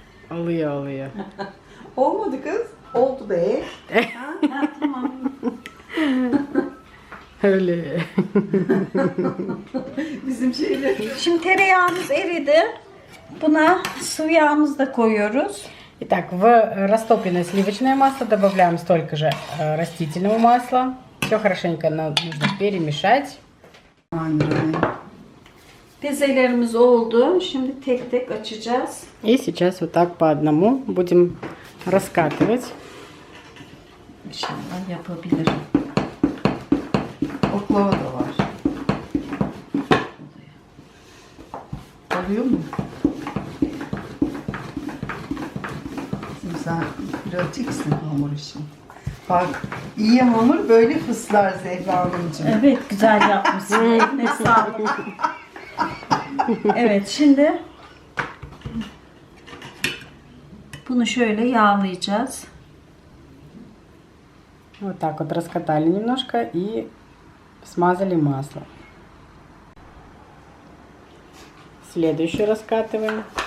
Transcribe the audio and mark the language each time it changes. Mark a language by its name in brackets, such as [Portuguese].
[Turkish] Alıyor alıyor. Olmadı kız. Oldu be. Ha, tamam. Öyle. Bizim şeyler. Şimdi tereyağımız eridi. Buna sıvı yağımızı da koyuyoruz. [Russian] Итак, в растопленное сливочное масло добавляем столько же растительного масла. Все хорошенько нужно перемешать. [Turkish] Aynen. Bezelerimiz oldu. Şimdi tek tek açacağız. [Russian] И сейчас вот так по одному будем раскатывать. [Turkish] İnşallah yapabilirim. Oklava da var. Oluyor mu? Şimdi sen pratiksin hamur işin. Bak, iyi hamur böyle fıslar Zehra Hanımcığım. Evet, güzel yapmışsın. Eline sağlık. Evet, şimdi Bunu şöyle yağlayacağız. [Russian] Вот так вот раскатали немножко и смазали масло. Следующую раскатываем.